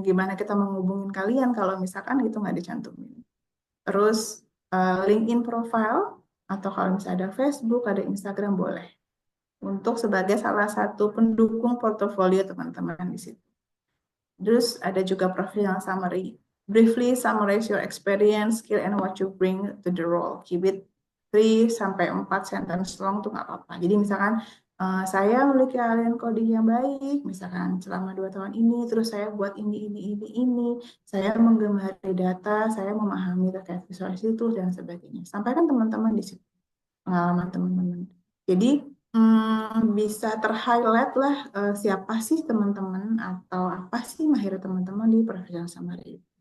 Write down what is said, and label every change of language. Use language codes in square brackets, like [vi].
[id] Gimana kita menghubungin kalian kalau misalkan itu nggak dicantumin. Terus LinkedIn profile atau kalau misalnya ada Facebook, ada Instagram boleh untuk sebagai salah satu pendukung portofolio teman-teman di situ. Terus ada juga profil yang summary. [en] Briefly summarize your experience, skill, and what you bring to the role. Keep it [id] 3 sampai 4 [en] sentence long [id] tuh nggak apa-apa. Jadi misalkan saya memiliki keahlian coding yang baik, misalkan selama 2 tahun ini, terus saya buat ini. Saya menggemari data, saya memahami terkait visualisasi itu dan sebagainya. Sampaikan teman-teman di situ pengalaman teman-teman. Jadi bisa ter-highlight lah siapa sih teman-teman atau apa sih mahir teman-teman di professional summary.